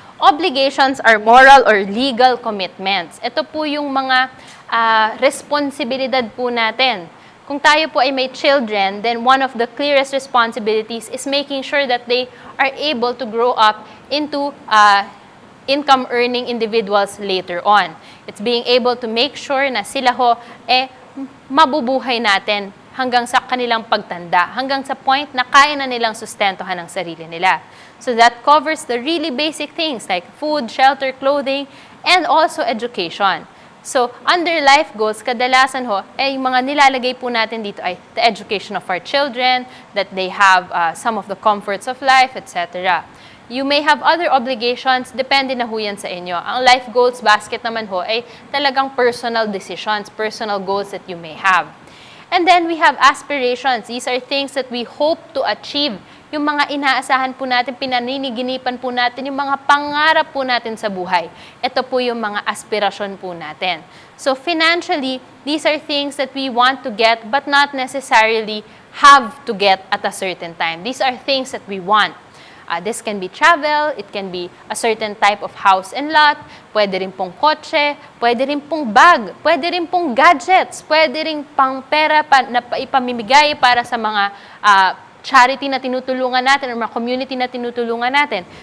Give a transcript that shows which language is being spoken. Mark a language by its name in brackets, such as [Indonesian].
[English] Obligations are moral or legal commitments. Ito po yung mga responsibilidad po natin. [Filipino] Kung tayo po ay may [English] children, then one of the clearest responsibilities is making sure that they are able to grow up into income-earning individuals later on. It's being able to make sure [Filipino] na sila ho, mabubuhay natin hanggang sa kanilang pagtanda, hanggang sa point na kaya na nilang sustentuhan ang sarili nila. [English] So that covers the really basic things like food, shelter, clothing, and also education. So, under life goals, [Filipino] kadalasan ho, yung mga nilalagay po natin dito ay [English] the education of our children, that they have some of the comforts of life, etc. You may have other obligations, [Filipino] depende na ho yan sa inyo. Ang life goals basket naman ho ay talagang [English] personal decisions, personal goals that you may have. And then we have aspirations. These are things that we hope to achieve. [Filipino] Yung mga inaasahan po natin, pinaniniginipan po natin, yung mga pangarap po natin sa buhay. Ito po yung mga aspirasyon po natin. [English] So financially, these are things that we want to get but not necessarily have to get at a certain time. These are things that we want. This can be travel, it can be a certain type of house and lot, [Filipino] pwede rin pong kotse, pwede rin pong bag, pwede rin pong gadgets, pwede rin pang pera na ipamimigay para sa mga charity na tinutulungan natin or mga community na tinutulungan natin.